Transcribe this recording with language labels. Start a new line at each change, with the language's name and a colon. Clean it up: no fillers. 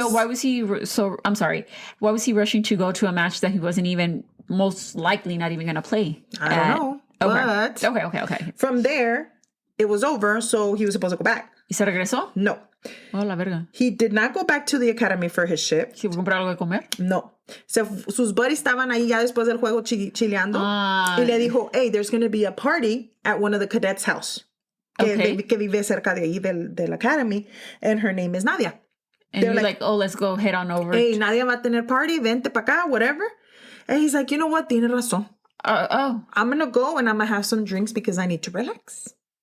English: But why was he I'm sorry. Why was he rushing to go to a match that he wasn't even most likely not even going to play? I don't know. But okay. From there, it was over, so he was supposed to go back.
Spanish: ¿Y se regresó? No. Oh, la verga.
English: He did not go back to the academy for his shift.
Spanish: ¿Se fue a comprar algo de comer? No. Sus buddies estaban ahí ya después del juego chileando. Y le dijo,
English: hey, there's going to be a party at one of the cadets' house.
Spanish: Que vive cerca de ahí del academy.
English: And her name is Nadia. And you're like, oh, let's go head on over.
Spanish: Hey, Nadia va a tener party. Vente pa' acá, whatever.
English: And he's like, you know what?
Spanish: Tiene razón.
English: I'm going to go and I'm going to have some drinks because I need to relax.